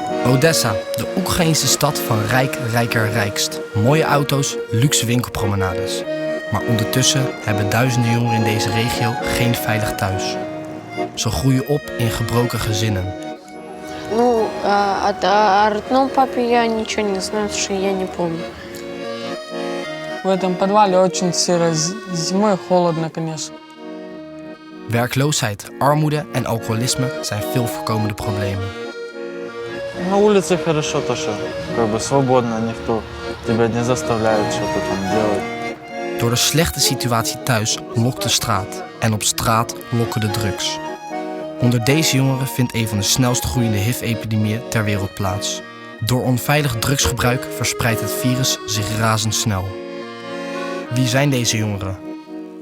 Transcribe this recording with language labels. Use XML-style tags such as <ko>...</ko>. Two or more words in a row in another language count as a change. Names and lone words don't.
<nl>Odessa, de Oekraïnse stad van rijk, rijker, rijkst. Mooie auto's, luxe winkelpromenades. Maar ondertussen hebben duizenden jongeren in deze regio geen veilig thuis. Ze groeien op in gebroken gezinnen.</nl> <ru>Ну, о родном папе я ничего не знаю, потому что я не помню. В этом подвале очень сыро, зимой холодно, конечно.</ru> <nl>Werkloosheid, armoede en alcoholisme zijn veel voorkomende problemen.</nl> <ru>На улице хорошо то, что как бы свободно, никто тебя не заставляет что-то там делать.</ru> <nl>Door de slechte situatie thuis lokt de straat. En op straat lokken de drugs. Onder deze jongeren vindt een van de snelst groeiende HIV-epidemieën ter wereld plaats. Door onveilig drugsgebruik verspreidt het virus zich razendsnel. Wie zijn deze jongeren?</nl>